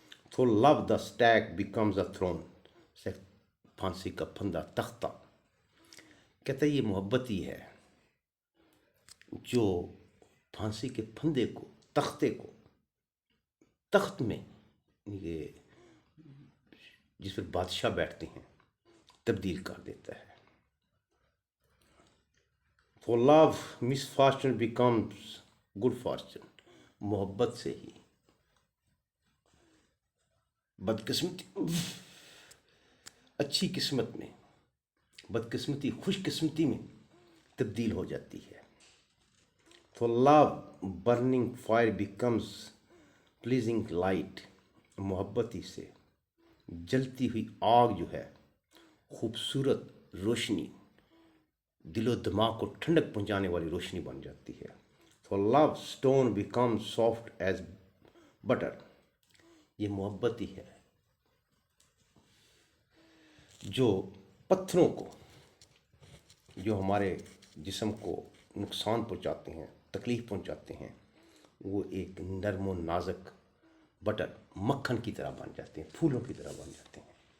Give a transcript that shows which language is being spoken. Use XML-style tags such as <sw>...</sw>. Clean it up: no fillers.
<en>تو لو the stake becomes a throne,</en> <ur>پھانسی کا پھندا تختہ. کہتا ہے یہ محبت ہی ہے جو پھانسی کے پھندے کو، تختے کو تخت میں یہ جس پر بادشاہ بیٹھتے ہیں تبدیل کر دیتا ہے.</ur> <en>For love, misfortune becomes good fortune.</en> <ur>محبت سے ہی بدقسمتی اچھی قسمت میں، بدقسمتی خوش قسمتی میں تبدیل ہو جاتی ہے.</ur> <en>For love, burning fire becomes pleasing light.</en> <ur>محبت ہی سے جلتی ہوئی آگ جو ہے خوبصورت روشنی، دل و دماغ کو ٹھنڈک پہنچانے والی روشنی بن جاتی ہے.</ur> <en>For love, stone becomes soft as butter.</en> <ur>یہ محبت ہی ہے جو پتھروں کو، جو ہمارے جسم کو نقصان پہنچاتے ہیں، تکلیف پہنچاتے ہیں، وہ ایک نرم و نازک بٹر، مکھن کی طرح بن جاتے ہیں، پھولوں کی طرح بن جاتے ہیں.</ur>